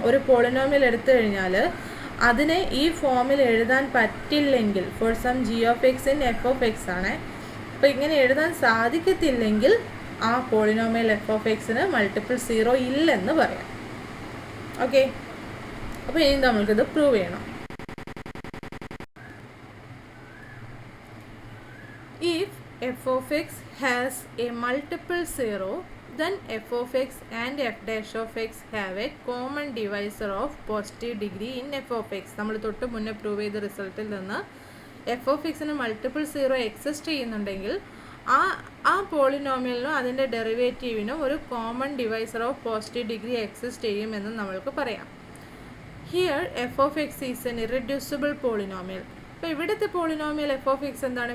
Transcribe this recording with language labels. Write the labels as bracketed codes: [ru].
[ml] ഒരു പോളിനോമിയൽ എടുത്തു കഴിഞ്ഞാൽ അതിനെ ഈ ഫോമിൽ എഴുതാൻ പറ്റില്ലെങ്കിൽ, [en] for some g of x in f of x [ml] ആണ്, അപ്പോൾ ഇങ്ങനെ എഴുതാൻ സാധിക്കത്തില്ലെങ്കിൽ ആ പോളിനോമിയൽ എഫ് ഓഫ് എക്സിന് മൾട്ടിപ്പിൾ 0 ഇല്ലെന്ന് പറയാം. ഓക്കെ, അപ്പോൾ ഇനി നമ്മൾക്കിത് പ്രൂവ് ചെയ്യണം. [en] If f of x has a multiple 0, then f of x and f dash of x have a common divisor of positive degree in f of x. [ml] നമ്മൾ തൊട്ട് മുന്നേ prove ചെയ്ത റിസൾട്ടിൽ നിന്ന് എഫ് ഓഫ് എക്സിന് multiple 0 exist ചെയ്യുന്നുണ്ടെങ്കിൽ ആ പോളിനോമിയലിനും അതിൻ്റെ ഡെറിവേറ്റീവിനും ഒരു common divisor of positive degree exist ചെയ്യുമെന്ന് നമ്മൾക്ക് പറയാം. [en] Here f of x is an irreducible polynomial. [ml] അപ്പോൾ ഇവിടുത്തെ പോളിനോമിയൽ എഫ് ഓഫ് എക്സ് എന്താണ്?